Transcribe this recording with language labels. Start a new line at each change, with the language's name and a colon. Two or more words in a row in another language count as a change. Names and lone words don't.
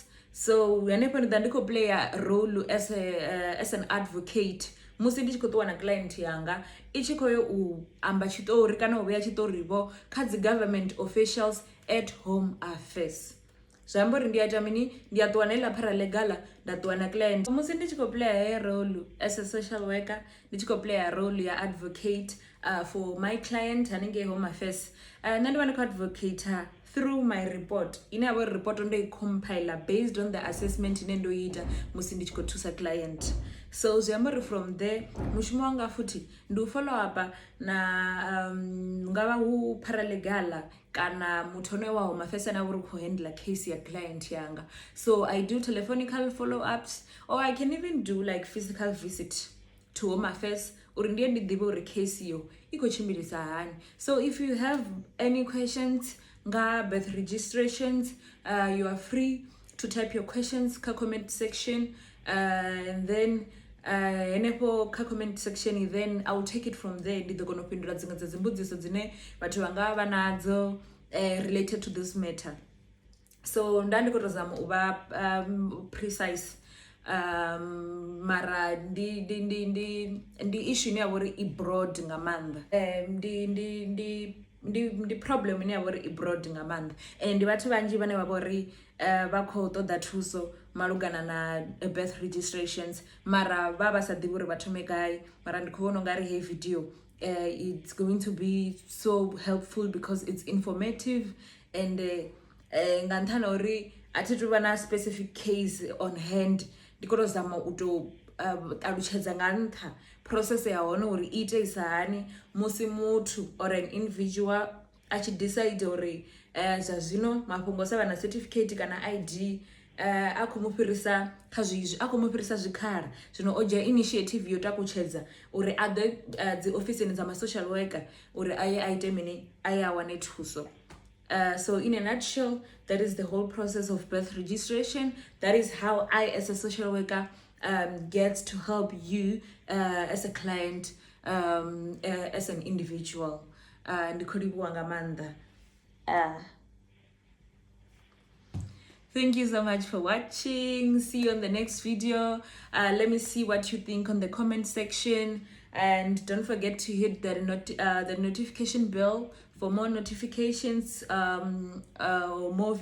English: So whenever
Venda: ndi khou
English: play a role as an advocate,
Venda: musi ndi tshi khou ṱuwa na client yanga I tshi khou yo u amba tshiṱori kana u vhea tshiṱori vho kha dzi
English: government officials at Home Affairs.
Venda: Zwi amba uri ndi a ita mini, ndi a ṱuwa na iḽa paralegal nda ṱuwa na client. Musi ndi tshi khou playa heyo role
English: as a social worker
Venda: ndi tshi khou playa role ya
English: advocate for my client
Venda: haningei Home Affairs, nṋe ndi vha ndi khou
English: advocate through my report
Venda: ine ya vha uri report ndo I compiler
English: based on the assessment
Venda: ine ndo ita musi ndi tshi khou thusa client. So zwi amba uri
English: from there
Venda: mushumo wanga futhi ndi u
English: follow up
Venda: na ngavha hu paralegal kana muthu one wa Home Affairs ane a vha uri khou handle case ya client yanga.
English: So I do telephonical follow-ups, or I can even do like physical visit to Home Affairs
Venda: uri ndiye ndi ḓivhe uri case iyo I khou tshimbilisa hani.
English: So if you have any questions nga birth registrations, you are free to type your questions kha comment section, and then henefho kha comment section, then I will take it from there.
Venda: Ndi ḓo kona u fhindula dziṅwe dza dzi mbudziso dzine vhathu vha nga vha nadzo
English: related to this matter.
Venda: So nda ndi khou tou zama u vha precise, mara ndi issue ine ya vha uri I broad nga maanḓa. Ndi problem ine ya vha uri I broad nga maanḓa, and ndi vhathu vhanzhi vhane vha vha uri vha khou ṱoḓa thuso malugana na
English: birth registrations
Venda: mara vha sa ḓivhi uri vha thome gai. Mara ndi khou vhona ungari hey
English: video it's going to be so helpful because it's informative,
Venda: and nga nṱhani ha uri a thi tu vha na
English: specific case on hand
Venda: ndi khou tou zama u tou ṱalutshedza nga nṱha process ya hone uri I iteisa hani musi muthu
English: or an individual
Venda: a tshi decide uri zwa zwino mafhungo sa vha na certificate kana ID a khou mu fhirisa kha zwizwi, a khou mu fhirisa zwikhala. Zwino o dzhia initiative yo takutshedza uri a ḓe dzi ofisini dza ma social worker uri a ye a ite mini, a ye a wane thuso.
English: So in a nutshell, that is the whole process of birth registration. That is how I as a social worker get to help you as a client as an individual.
Venda: Ndi khou livhuwa nga maanḓa.
English: Thank you so much for watching. See you on the next video. Let me see what you think on the comment section, and don't forget to hit the notification bell for more notifications or more videos.